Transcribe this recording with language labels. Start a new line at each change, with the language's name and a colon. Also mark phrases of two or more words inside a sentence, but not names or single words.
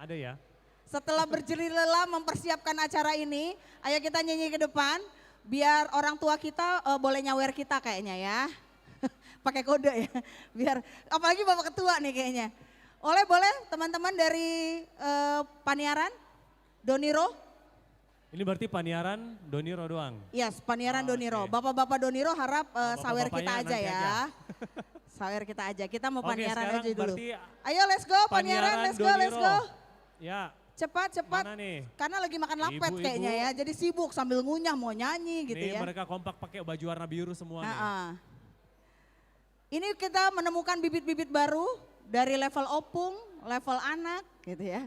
Indonesian: Ada ya? Setelah berjerih lelah mempersiapkan acara ini, ayo kita nyanyi ke depan. Biar orang tua kita boleh nyawer kita kayaknya ya. Pakai kode ya. Biar apalagi Bapak Ketua nih kayaknya. Boleh teman-teman dari Paniaran, Doniro. Ini berarti Paniaran Doniro doang? Yes, Paniaran Doniro. Bapak-bapak Doniro harap sawer kita aja ya. Sawer kita aja, kita mau Paniaran aja dulu. Ayo
English: let's go
Indonesian: Paniaran,
English: let's go.
Indonesian: Ya. Cepat. Karena lagi makan lapet kayaknya ya. Jadi sibuk sambil ngunyah mau nyanyi gitu ya. Mereka kompak pakai baju warna biru semua nih. Ini kita menemukan bibit-bibit baru dari level opung, level anak gitu ya.